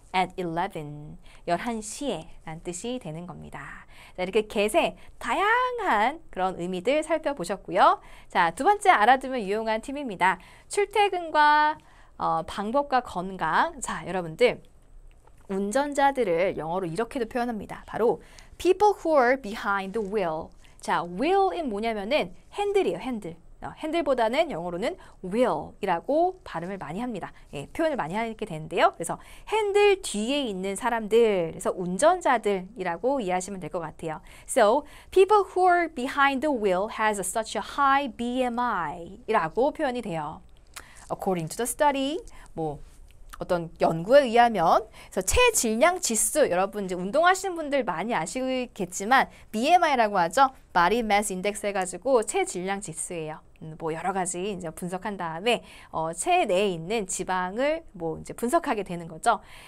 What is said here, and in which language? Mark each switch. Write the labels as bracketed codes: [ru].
[ko] At 11시에 라는 뜻이 되는 겁니다. 자, 이렇게 get의 다양한 그런 의미들 살펴보셨고요. 자, 두 번째 알아두면 유용한 팁입니다. 출퇴근과 방법과 건강. 자, 여러분들 운전자들을 영어로 이렇게도 표현합니다. [en] 바로 people who are behind the wheel. [ko] 자, wheel은 뭐냐면은 핸들이에요, 핸들. 핸들보다는 영어로는 wheel이라고 발음을 많이 합니다. 예, 표현을 많이 하게 되는데요. 그래서 핸들 뒤에 있는 사람들, 그래서 운전자들이라고 이해하시면 될 것 같아요. [en] So, people who are behind the wheel has such a high BMI 이라고 표현이 돼요. [ko] According to the study, 뭐 어떤 연구에 의하면 그래서 체질량 지수 여러분 이제 운동하시는 분들 많이 아시겠지만 BMI라고 하죠. Body Mass Index 해가지고 체질량 지수예요. 뭐 여러 가지 이제 분석한 다음에 체 내에 있는 지방을 뭐 이제 분석하게 되는 거죠.